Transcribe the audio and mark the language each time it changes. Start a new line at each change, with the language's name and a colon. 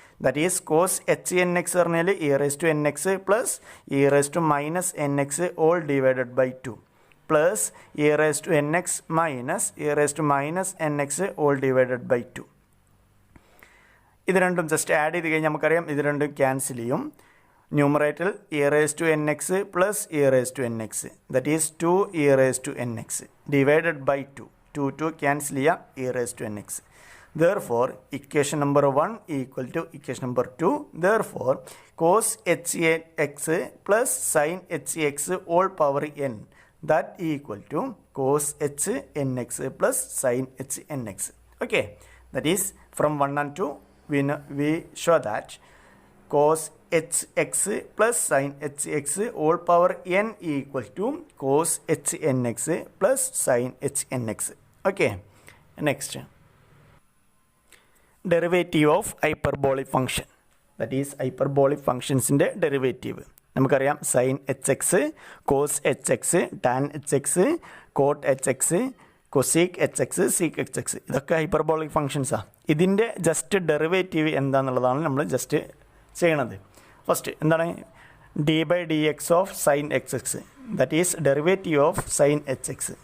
English: That is cos h n x പറഞ്ഞാൽ e raise to n x plus e raise to minus n x all divided by 2 plus e raise to n x minus e raise to minus n x all divided by 2.
Malayalam: ഇത് രണ്ടും just add ചെയ്ത് കഴിഞ്ഞാൽ നമുക്കറിയാം ഇത് രണ്ടും cancel ചെയ്യും.
English: ന്യൂമറേറ്ററിൽ e raise to n x plus e raise to n x that is 2 e raise to n x divided by 2 cancel ചെയ്യാം e raise to n x. Therefore, equation number 1 equal to equation number 2. Therefore, cos hx plus sin hx all power n that equal to cos h nx plus sin h nx. Okay, that is from 1 and 2 we show that cos hx plus sin hx all power n equal to cos h nx plus sin h nx. Okay, next. Derivative of hyperbolic function, that is hyperbolic functions in the derivative.
Malayalam: നമുക്കറിയാം sign H X, cos H X, tan H X, coat H X, cosec H X, seek H X, ഇതൊക്കെ hyperbolic ഫംഗ്ഷൻസാണ്. ഇതിൻ്റെ just derivative എന്താണെന്നുള്ളതാണ് നമ്മൾ just ചെയ്യണത്.
English: First എന്താണ് d by d x of sine x x, that is derivative of sine h x.